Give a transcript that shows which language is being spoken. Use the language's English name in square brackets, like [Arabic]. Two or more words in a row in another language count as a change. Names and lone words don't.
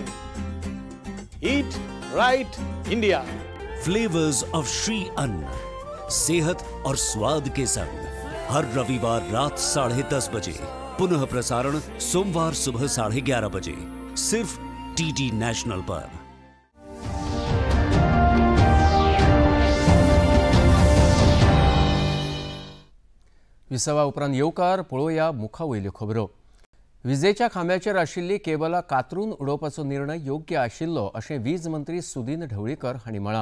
[Hindi] ईट राइट इंडिया। फ्लेवर्स ऑफ श्री अन्न, सेहत और स्वाद के संग हर रविवार रात 10:30 बजे, पुनः प्रसारण सोमवार सुबह 11:30 बजे, सिर्फ डीडी नेशनल पर। [Konkani] विसवा उपरांत येवकार पळोवया मुखावयल्यो खबरो। विजेच्या खांब्याचेर आशिल्ली केबलां कातरून उडोवपाचो निर्णय योग्य आशिल्लो अशें वीज मंत्री सुदीन ढवळीकर हांणी म्हळां।